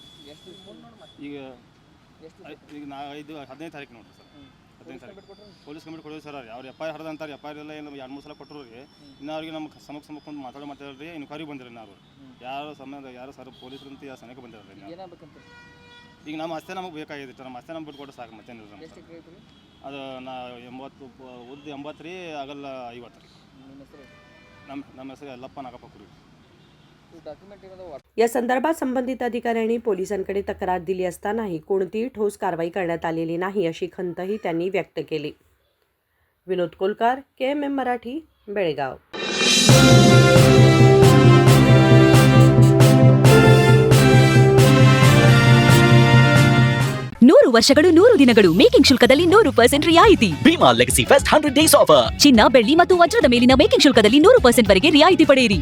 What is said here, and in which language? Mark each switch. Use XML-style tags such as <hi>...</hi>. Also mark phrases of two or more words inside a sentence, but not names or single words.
<kn>ಈಗ 15 ತಾರೀಕು ನೋಡಿರಿ ಸರ್ 15 ತಾರೀಕು</kn> <en>police complaint</en> <kn>ಕೊಡೋದು ಸರ್ ಅವ್ರು FIR ಹರಿದ ಅಂತಾರೆ FIR ಎಲ್ಲ ಏನು 2-3 ಸಲ ಕೊಟ್ಟರು ರೀ ಇನ್ನೂ ಅವ್ರಿಗೆ ನಮ್ಗೆ ಸಮಕ್ಕೆ ಒಂದು ಮಾತಾಡ್ರಿ ಇನ್ಕ್ವೈರಿ ಬಂದಿರಿ ನಾವು ಯಾರು ಸರ್ ಪೊಲೀಸರಂತ ಯಾವ ಸಮಯಕ್ಕೆ ಬಂದಿರಲ್ಲ ಈಗ ನಮ್ಮ ಆಸ್ತಿ ನಮಗೆ ಬೇಕಾಗಿತ್ತು ನಮ್ಮ ಆಸ್ತಿ ನಮ್ಗೆ ಬಿಟ್ಟು ಕೊಟ್ಟು ಸಾಕು ಮತ್ತೇನು ಅದು ನಾ 80 ಉದ್ದು 80 ರೀ ಆಗಲ್ಲ 50 ರೀ ನಮ್ಮ ಹೆಸರು ಯಲ್ಲಪ್ಪ ನಾಗಪ್ಪ ಕುರಿ।</kn> <mr>या संदर्भात संबंधित अधिकाऱ्यांनी पोलिसांकडे तक्रार दिली असतानाही कोणतीही ठोस कारवाई करण्यात आलेली नाही अशी खंतही त्यांनी व्यक्त केली। विनोद कोलकार, KMM मराठी, बेळगाव।</mr> <kn>ನೂರು ವರ್ಷಗಳು 100 ದಿನಗಳು ಮೇಕಿಂಗ್ ಶುಲ್ಕದಲ್ಲಿ 100% ರಿಯಾಯಿತಿ।</kn> <en>Bhima Legacy Fest 100 Days Offer</en> <kn>ಚಿನ್ನ ಬೆಳ್ಳಿ ಮತ್ತು ವಜ್ರದ ಮೇಲಿನ ಮೇಕಿಂಗ್ ಶುಲ್ಕದಲ್ಲಿ 100% ವರೆಗೆ ರಿಯಾಯಿತಿ ಪಡೆಯಿರಿ</kn>